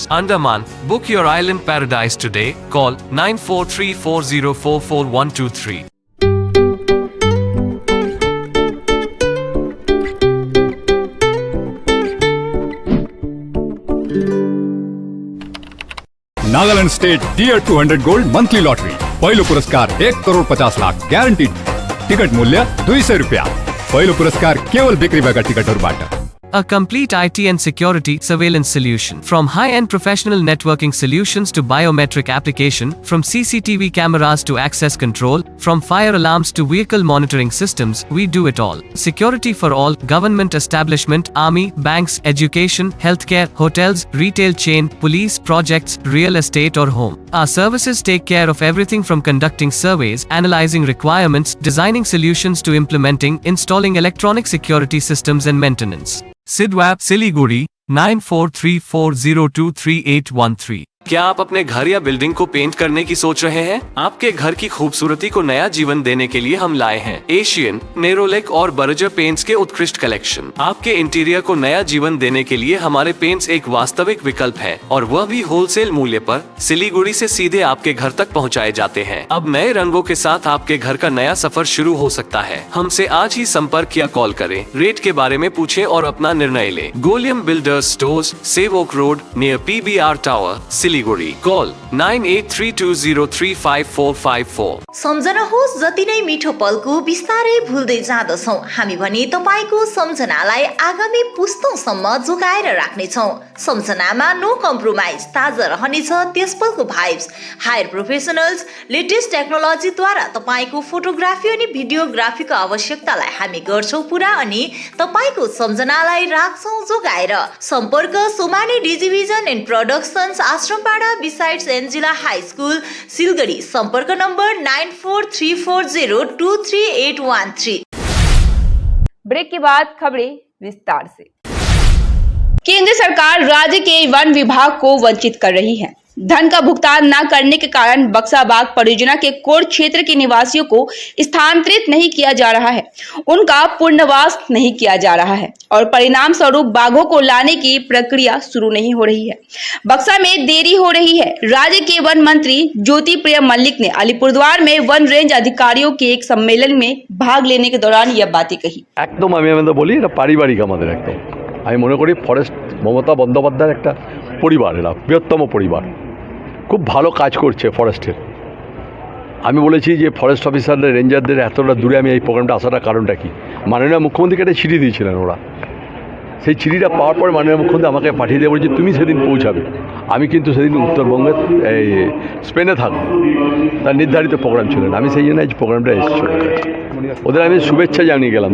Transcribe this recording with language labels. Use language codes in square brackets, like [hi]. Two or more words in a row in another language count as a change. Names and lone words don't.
[en] Andaman, book your island paradise today, call 9434044123. Nagaland State Tier 200 Gold Monthly Lottery, [ne] पहिलो पुरस्कार 1,50,00,000 ग्यारंटीड। टिकट मूल्य 200 रुपया। पहिलो पुरस्कार केवल बिक्री भएका टिकटहरुबाट। [en] A complete IT and security surveillance solution. From high-end professional networking solutions to biometric application, from CCTV cameras to access control, from fire alarms to vehicle monitoring systems, we do it all. Security for all, government establishment, army, banks, education, healthcare, hotels, retail chain, police, projects, real estate or home. Our services take care of everything from conducting surveys, analyzing requirements, designing solutions to implementing, installing electronic security systems and maintenance. Sidwap, Siliguri, 9434023813। [hi] क्या आप अपने घर या बिल्डिंग को पेंट करने की सोच रहे हैं? आपके घर की खूबसूरती को नया जीवन देने के लिए हम लाए हैं एशियन, नेरोलेक और बर्जर पेंट्स के उत्कृष्ट कलेक्शन। आपके इंटीरियर को नया जीवन देने के लिए हमारे पेंट्स एक वास्तविक विकल्प है और वह भी होलसेल मूल्य पर सिलीगुड़ी से सीधे आपके घर तक पहुंचाए जाते हैं। अब नए रंगों के साथ आपके घर का नया सफर शुरू हो सकता है। हमसे आज ही संपर्क या कॉल करें, रेट के बारे में पूछें और अपना निर्णय लें। गोलियम बिल्डर्स स्टोर्स, सेव ओक रोड नियर PBR टावर, सिलीगुड़ी। कॉल 9832035454। [ne] सम्झनुहोस्, जति नै मिठो पलको बिस्तारै भुल्दै जाँदछौँ हामी भने तपाईको सम्झनालाई आगामी पुस्तौँसम्म जोगाएर राख्नेछौँ। सम्झनामा [en] no compromise, [ne] ताजा रहनेछ त्यस पलको भाइब्स। [en] hire professionals, latest [ne] टेक्नोलोजीद्वारा तपाईको फोटोग्राफी अनि भिडियोग्राफीको आवश्यकतालाई हामी गर्छौँ पुरा अनि तपाईको सम्झनालाई राख्छौँ जोगाएर। सम्पर्क सोमानी डिजिभिजन एन्ड प्रोडक्सन्स, आश्रमपाडा बिसाइड्स एन्जिला हाई स्कुल, सिलगढी। सम्पर्क नम्बर 9434023813। [hi] ब्रेक के बाद खबरें विस्तार से। केंद्र सरकार राज्य के वन विभाग को वंचित कर रही है। धन का भुगतान न करने के कारण बक्साबाग परियोजना के कोर क्षेत्र के निवासियों को स्थानांतरित नहीं किया जा रहा है, उनका पुनर्वास नहीं किया जा रहा है और परिणाम स्वरूप बाघों को लाने की प्रक्रिया शुरू नहीं हो रही है। बक्सा में देरी हो रही है। राज्य के वन मंत्री ज्योति प्रिय मल्लिक ने अलीपुरद्वार में वन रेंज अधिकारियों के एक सम्मेलन में भाग लेने के दौरान यह बातें कही। [bn] একদম আমি আমাদের বলি এটা পারিবারিক আমাদের একদম আমি মনে করি ফরেস্ট মমতা বন্দ্যোপাধ্যায়ের একটা পরিবার, এরা বৃহত্তম পরিবার, খুব ভালো কাজ করছে ফরেস্টের। আমি বলেছি যে ফরেস্ট অফিসারদের রেঞ্জারদের এতটা দূরে আমি এই প্রোগ্রামটা আসার কারণটা কি, মাননীয় মুখ্যমন্ত্রীকে একটা চিঠি দিয়েছিলেন ওরা, সেই চিঠিটা পাওয়ার পর মাননীয় মুখ্যমন্ত্রী আমাকে পাঠিয়ে দিয়ে বলেছে তুমি সেদিন পৌঁছাবে, আমি কিন্তু সেদিন উত্তরবঙ্গের এই স্পেনে থাকবো, তার নির্ধারিত প্রোগ্রাম ছিল না, আমি সেই জন্য এই প্রোগ্রামটা এসেছি ওদের আমি শুভেচ্ছা জানিয়ে গেলাম।